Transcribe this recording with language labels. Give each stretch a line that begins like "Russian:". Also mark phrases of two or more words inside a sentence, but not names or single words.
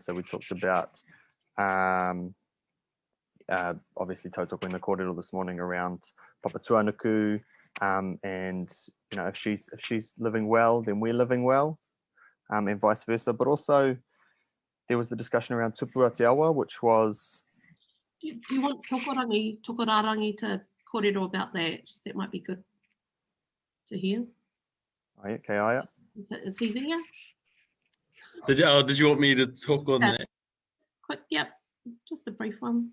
English: So we talked about obviously tautoko in the kōrero this morning around Papa Tuanuku, and you know, if she's living well, then we're living well, and vice versa. But also there was the discussion around tupua te awa, which was. Do you want tokorarangi to kōrero about that? That might be good to hear. Oh, yeah, Kaya. Is he there? Did you want me to talk on that? Quick, yep, just a brief one.